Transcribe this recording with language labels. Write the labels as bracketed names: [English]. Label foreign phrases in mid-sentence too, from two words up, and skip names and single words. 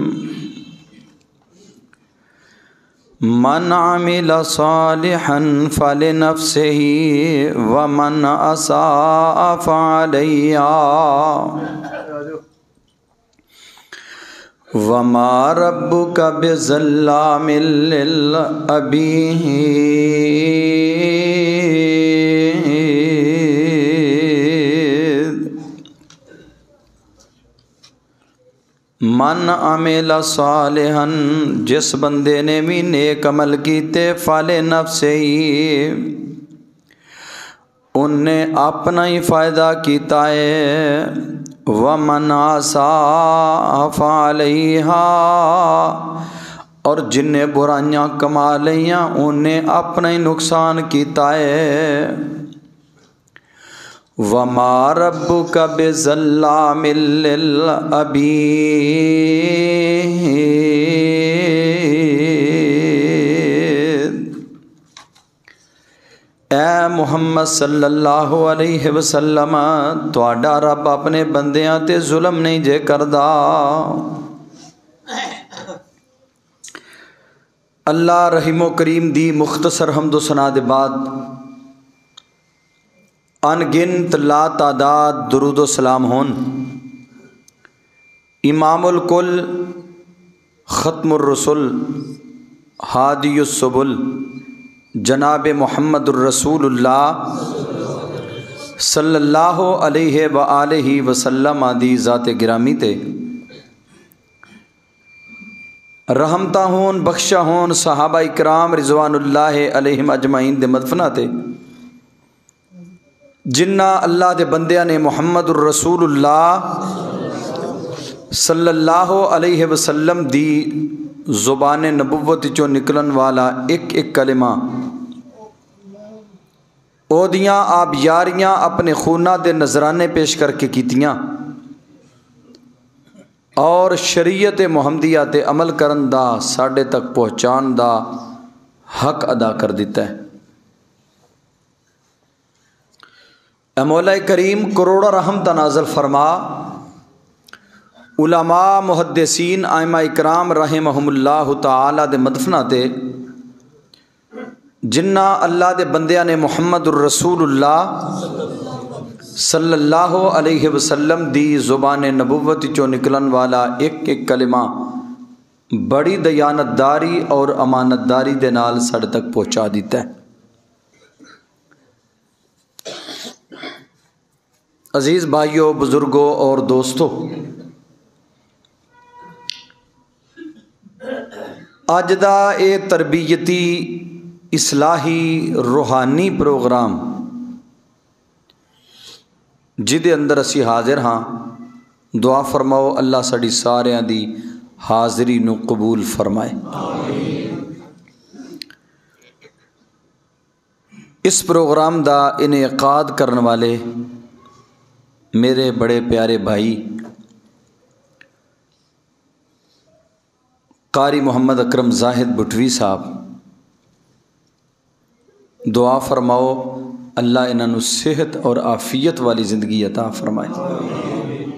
[Arabic] من عمل صالحا فلنفسه ومن اساء فعلیہا وما ربک بظلام للعبید۔ من عمل صالحا، [Punjabi] جس بندے نے بھی نیک عمل کیتے، فلنفسہ، ان نے اپنا ہی فائدہ کیتا ہے، [Arabic] وَمَنْ عَصَىٰ فَعَلَيْهَا، [Punjabi] اور جن نے برائیاں کما لیاں انہیں اپنا ہی نقصان کیتا ہے۔ [Arabic] وَمَا رَبُّكَ بِظَلَّامٍ لِّلْعَبِيدِ۔ [Punjabi] اے محمد [Arabic] صلی اللہ علیہ وسلم، [Punjabi] تہاڈا رب اپنے بندیاں تے ظلم نہیں جے کردا۔ اللہ رحیم و کریم دی مختصر حمد و ثنا دے بعد ان گنت لا تعداد درود و سلام ہون [Arabic] امام الکل، ختم الرسل، ہادی السبل، [Punjabi] جناب محمد الرسول اللہ [Arabic] صلی اللہ علیہ وآلہ وسلم [Punjabi] دی ذات گرامی تے رحمتہ ہون، بخشا ہون صحابہ اکرام [Arabic] رضوان اللہ علیہم اجمعین [Punjabi] دے مدفنہ تے، جنہ اللہ دے بندیاں نے محمد الرسول اللہ [Arabic] صلی اللہ علیہ وسلم [Punjabi] دی زبان نبوت چو نکلن والا ایک ایک کلمہ اودیاں آپ یاریاں اپنے خونہ دے نذرانے پیش کر کے کیتیاں، اور شریعت محمدیہ تے عمل کرن دا ساڈے تک پہنچان دا حق ادا کر دیتا ہے۔ اے مولا کریم کروڑا رحمت نازل فرما، علماء محدثین ائمہ اکرام [Arabic] رحمہم اللہ تعالی [Punjabi] دے مدفنہ تے جنہ اللہ دے بندیاں نے محمد الرسول اللہ [Arabic] صلی اللہ علیہ وسلم [Punjabi] دی زبان نبوت چوں نکلن والا ایک ایک کلمہ بڑی دیانتداری اور امانتداری دے نال ساڈے تک پہنچا دیتا ہے۔ عزیز بھائیوں، بزرگوں اور دوستوں، اج دا اے تربیتی اصلاحی روحانی پروگرام جدے اندر اسی حاضر ہاں، دعا فرماؤ اللہ ساڈی ساریاں دی حاضری نو قبول فرمائے۔ اس پروگرام دا انعقاد کرن والے میرے بڑے پیارے بھائی قاری محمد اکرم زاہد بٹوی صاحب، دعا فرماؤ اللہ انہاں نو صحت اور عافیت والی زندگی عطا فرمائے۔